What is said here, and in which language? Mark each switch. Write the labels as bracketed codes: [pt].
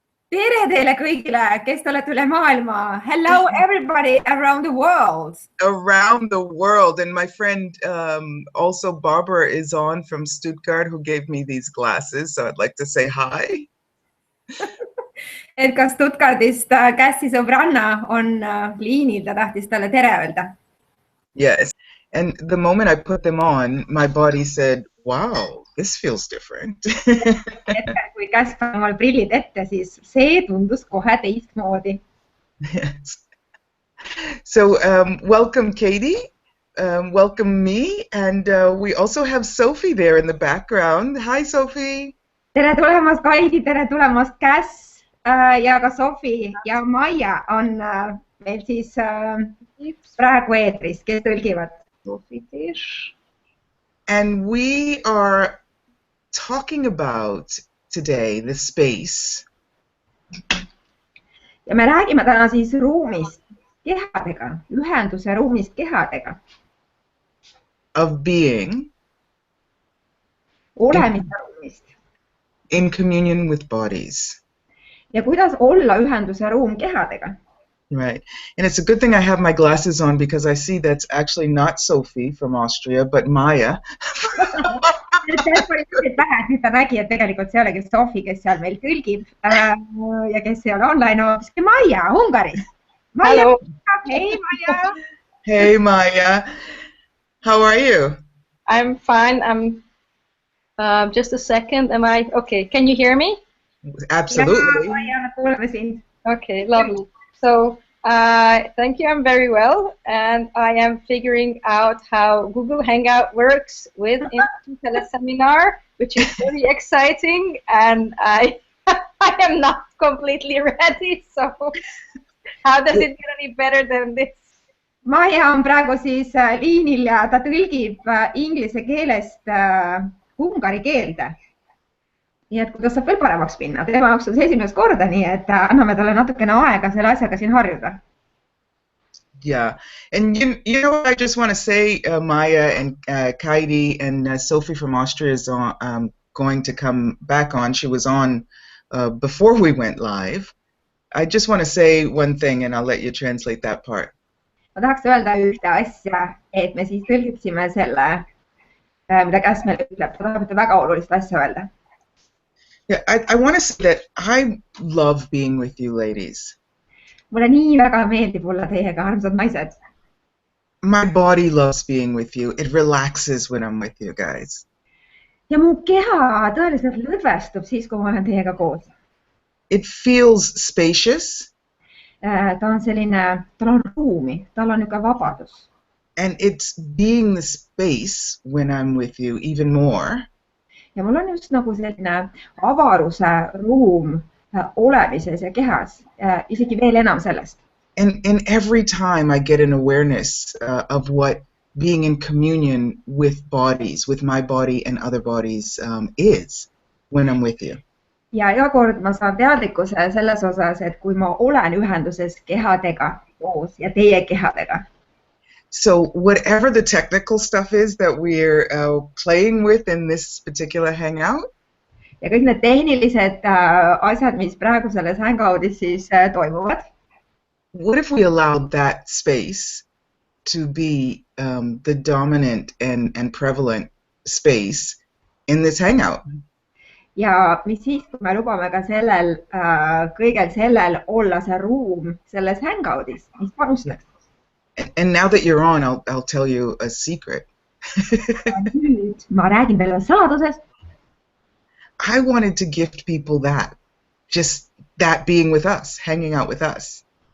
[et] Tere teile kõigile, kes te olete üle maailma. [en] Hello everybody around the world. Around the world. And my friend, also Barbara, is on from Stuttgart, who gave me these glasses. So I'd like to say hi. [et] Et ka Stuttgardist Kassi sõbranna on liinil, ta tahtis talle tere öelda. [en] Yes. And the moment I put them on, my body said, wow, this feels different. [et] Kui Kass pani omal prillid ette, siis see tundus kohe teistmoodi. [en] Yes. So welcome, Kaidi. Welcome me. And we also have Sophie there in the background. Hi, Sophie. [et] Tere tulemast, Kaidi. Tere tulemast, Kass. Ja ka Sophie ja Maia on meil siis praegu eetris, kes tõlgivad. [en] And we are talking about today the space. [et] Ja me räägime täna siis ruumist kehadega, ühenduse ruumist kehadega. [en] Of being. [et] Olemine ruumist. [en] In communion with bodies. [et] Ja kuidas olla ühenduse ruum kehadega? [en] Right. And it's a good thing I have my glasses on because I see that's actually not Sophie from Austria, but Maya. [et] Nüüd ta nägi, et tegelikult see ei olegi Sophie, kes seal meil tõlgib ja kes ei ole online, hoopiski Maia Ungaris. [en] Hello. Hey, Maia. Hey, Maya. How are you? I'm fine. I'm just a second. Am I okay? Can you hear me? Absolutely. Okay, lovely. So thank you. I'm very well, and I am figuring out how Google Hangout works with teleseminar, which is very exciting, and I am not completely ready. So how does it get any better than this? [et] Maia on praegu siis liinil ja ta tõlgib inglise keelest ungari keelde. Nii et kuidas saab veel paremaks minna. Tema jaoks on see esimest korda, nii et anname talle natukene aega selle asjaga siin harjuda. [en] Yeah. And you know what I just want to say, Maya and Kaidi and Sophie from Austria is going to come back on. She was on before we went live. I just want to say one thing and I'll let you translate that part. [et] Ma tahaks öelda ühte asja, et me siis tõlgiksime selle, mida Kass meil ütleb. Ta tahab väga olulist asja öelda. [en] Yeah, I want to say that I love being with you ladies. [et] Mulle nii väga meeldib olla teiega, armsad naised. [en] My body loves being with you. It relaxes when I'm with you guys. [et] Ja mu keha tõeliselt lõdvestub siis, kui ma olen teiega koos. [en] It feels spacious. [et] Ta on selline, tal on ruumi, tal on niisugune vabadus. [en] And it's being the space when I'm with you even more. [et] Ja mul on just nagu selline avaruse ruum olemises ja kehas, isegi veel enam sellest. [en] And every time I get an awareness of what being in communion with bodies, with my body and other bodies is when I'm with you. [et] Ja iga kord ma saan teadlikkuse selles osas, et kui ma olen ühenduses kehadega koos ja teie kehadega. [en] So whatever the technical stuff is that we're playing with in this particular hangout. [et] Ja kõik need tehnilised asjad, mis praegu selles hangoutis siis toimuvad. [en] What if we allowed that space to be the dominant and prevalent space in this hangout? [et] Ja mis siis, kui me lubame ka sellel, kõigel sellel olla see ruum selles hangoutis, mis panustaks? [en] And now that you're on, I'll tell you a secret. [et] Nüüd ma räägin teile saladusest. [en] I wanted to gift people that, just that being with us, hanging out with us.